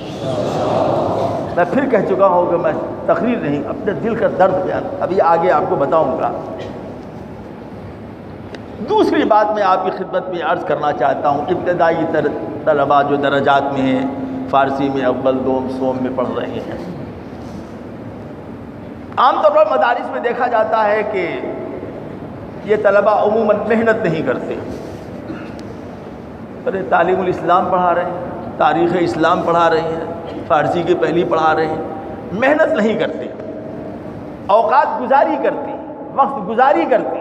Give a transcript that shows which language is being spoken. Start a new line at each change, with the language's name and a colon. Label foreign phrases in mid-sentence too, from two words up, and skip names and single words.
Urdu: میں پھر کہہ چکا ہوں کہ میں تقریر نہیں، اپنے دل کا درد بیان ابھی آگے آپ کو بتاؤں گا. دوسری بات میں آپ کی خدمت میں عرض کرنا چاہتا ہوں، ابتدائی طلباء جو درجات میں ہیں، فارسی میں اول دوم سوم میں پڑھ رہے ہیں، عام طور پر مدارس میں دیکھا جاتا ہے کہ یہ طلباء عموماً محنت نہیں کرتے. ارے تعلیم الاسلام پڑھا رہے ہیں، تاریخ اسلام پڑھا رہے ہیں، فارسی کی پہلی پڑھا رہے ہیں، محنت نہیں کرتے، اوقات گزاری کرتے ہیں، وقت گزاری کرتے ہیں.